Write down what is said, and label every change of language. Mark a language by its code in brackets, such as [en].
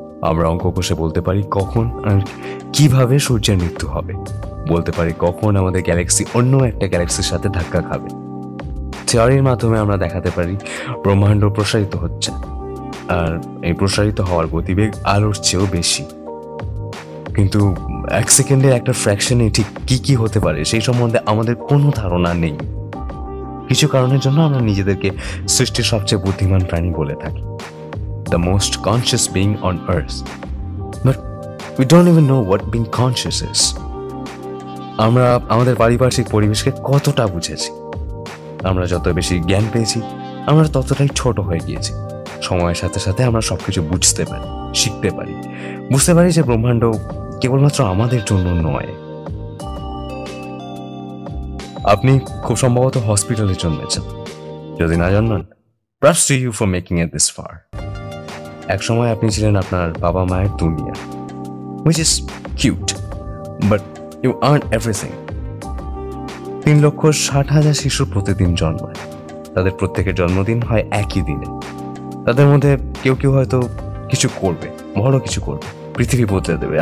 [bn] আমরা অঙ্ক কষে বলতে পারি কখন আর কিভাবে সূর্যের মৃত্যু হবে, বলতে পারি কখন আমাদের গ্যালাক্সি অন্য একটা গ্যালাক্সির সাথে ধাক্কা খাবে। থিওরির মাধ্যমে আমরা দেখাতে পারি ব্রহ্মাণ্ড প্রসারিত হচ্ছে, আর এই প্রসারিত হওয়ার গতিবেগ আলোর চেয়েও বেশি। কিন্তু 1 সেকেন্ডের একটা ফ্র্যাকশনে ঠিক কি কি হতে পারে সেই সম্বন্ধে আমাদের কোনো ধারণা নেই। কিছু কারণের জন্য আমরা নিজেদেরকে সৃষ্টির সবচেয়ে বুদ্ধিমান প্রাণী বলে থাকি, [en] the most conscious being on earth, but we don't even know what being conscious is. [bn] আমরা আমাদের পারিপার্শ্বিক পরিবেশকে কতটা বুঝেছি? আমরা যত বেশি জ্ঞান পেয়েছি আমরা ততটাই ছোট হয়ে গিয়েছি। সময়ের সাথে সাথে আমরা সবকিছু বুঝতে পারি, শিখতে পারি, বুঝতে পারি যে ব্রহ্মাণ্ড কেবলমাত্র আমাদের জন্য নয়। আপনি খুব সম্ভবত হসপিটালে জন্মেছেন। যদি না জন্মান, [en] props to you for making it this far. [bn] এক সময় আপনি ছিলেন আপনার বাবা মায়ের দুনিয়া, [en] which is cute, but you aren't everything. [bn] 3,60,000 শিশু প্রতিদিন জন্মায়। তাদের প্রত্যেকের জন্মদিন হয় একই দিনে। তাদের মধ্যে কেউ কেউ হয়তো কিছু করবে, বড় কিছু করবে, পৃথিবী বদলে দেবে।